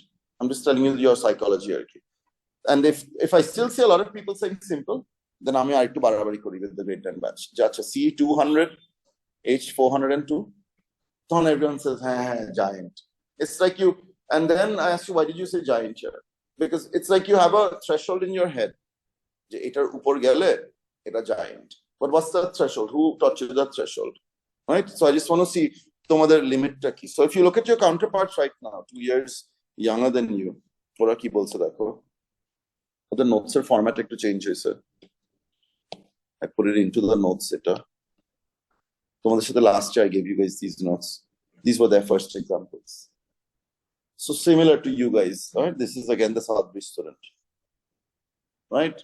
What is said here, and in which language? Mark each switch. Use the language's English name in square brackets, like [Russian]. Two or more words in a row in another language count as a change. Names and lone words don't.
[English] I'm just telling you your psychology here. And if I still see a lot of people saying simple, then I'm going to [Bangla] বাড়াবাড়ি করি [English] with the grade 10 batch. C200, H402, then everyone says, giant. It's like you, and then I ask you, why did you say giant here? Because it's like you have a threshold in your head. [Bangla] এটা উপর গেলে, এটা giant. [English] But what's the threshold? Who taught you the threshold? Right? So I just want to see tomader limit. So if you look at your counterparts right now, 2 years younger than you, what are [Bangla] কী বলছে দেখো? [English] The notes are formatted to change, sir. I put it into the notes. The last year I gave you guys these notes. These were their first examples. So similar to you guys, right? This is again the Southbridge student, right?